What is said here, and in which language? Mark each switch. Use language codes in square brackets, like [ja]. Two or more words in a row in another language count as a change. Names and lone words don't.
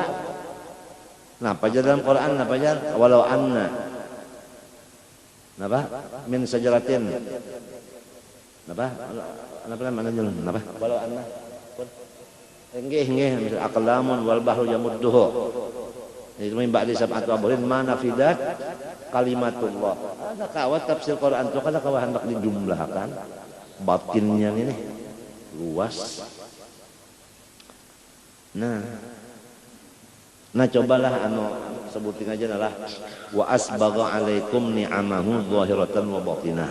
[bjn] Napa aja dalam Quran, napa aja [ar] ولو أن. Napa? من شجرة. [bjn] Napa? Napa namanya? Napa? [ar] ولو أن. Nggih, misal أقلام والبحر يمده. Itu من بعد سبعة أبحر ما نفدت كلمات الله. [bjn] Ada kawa tafsir Quran itu kada kawa hendak dijumlahkan. Batinnya ini luas. Nah cobalah sebutin aja lah [ar] وأسبغ عليكم نعمه ظاهرة وباطنة.